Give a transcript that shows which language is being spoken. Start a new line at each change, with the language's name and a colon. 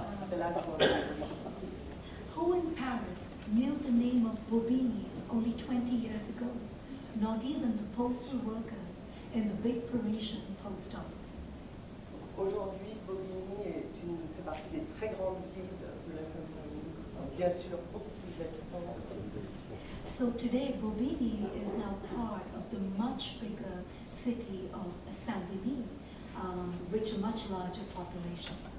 English: The last one. Who in Paris knew the name of Bobigny only 20 years ago? Not even the postal workers in the big Parisian post offices.
French: Aujourd'hui, Bobigny fait partie des très grandes villes de la Seine-Saint-Denis. Bien sûr, beaucoup plus d'habitants.
English: So today, Bobigny is now part of the much bigger city of Saint-Denis, which a much larger population.